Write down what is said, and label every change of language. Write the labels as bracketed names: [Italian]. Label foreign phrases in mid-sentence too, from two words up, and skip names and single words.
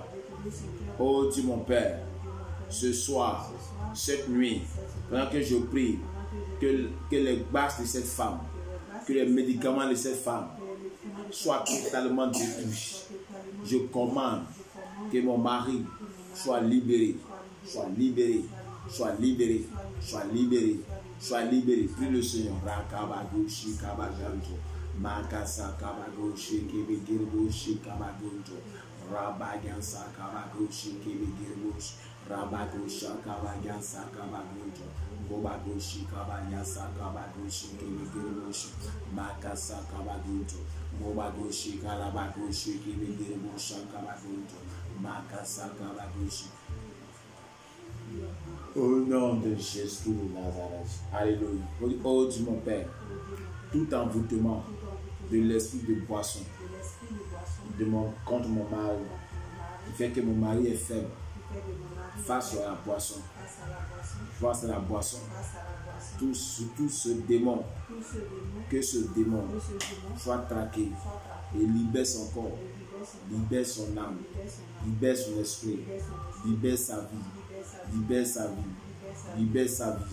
[French] Oh Dieu mon Père, ce soir, cette nuit, pendant que je prie, que les bases de cette femme, que les médicaments de cette femme soient totalement détruits. Je commande que mon mari soit libéré, soit libéré, soit libéré, soit libéré, soit libéré. Prie le Seigneur. Rakabagoshi kabaganto, makasa kabagoshi kebegirboshi kabagonto, rabagansa kabagoshi kebegirboshi, rabagosha kabagansa kabagonto. Robagoshi kabanyasa kabagoshi kebegirboshi, makasa kabagonto, robagoshi kalabagoshi kebegirboshi kabagonto, makasa kabagoshi. Au nom de Jésus de Nazareth. Alléluia. Oh Dieu mon Père, tout envoûtement de l'esprit de boisson contre mon mari, qui fait que mon mari est faible face à la boisson, face à la boisson, tout ce démon, que ce démon soit traqué et libère son corps, libère son âme, libère son esprit, libère sa vie, libère sa vie, libère sa vie.